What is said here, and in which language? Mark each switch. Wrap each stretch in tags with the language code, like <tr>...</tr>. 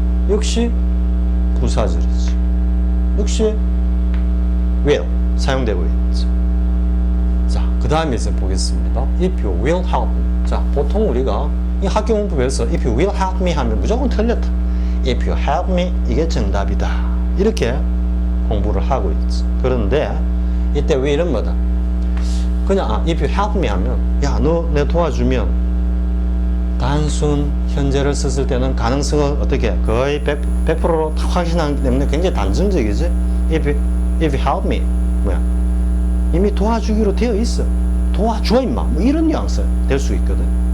<ko>역시 부사절이지. 역시 will 사용되고 있지. 자, 그 다음에 이제 보겠습니다.</ko> <en>If you will help me.</en> <ko>자, 보통 우리가 이 학교 문법에서</ko> <en>if you will help me</en> <ko>하면 무조건 틀렸다.</ko> <en>If you help me</en> <ko>이게 정답이다. 이렇게 공부를 하고 있지. 그런데 이때 왜 이런 거다? 그냥</ko> <en>if you help me</en> <ko>하면 야, 너 내 도와주면 단순 현재를 썼을 때는 가능성을 어떻게 거의 100%로 확신하기 때문에 굉장히 단정적이지.</ko> <en>If you help me</en> <ko>뭐야? 이미 도와주기로 되어 있어. 도와줘 임마. 뭐 이런 뉘앙스 될 수 있거든.</ko>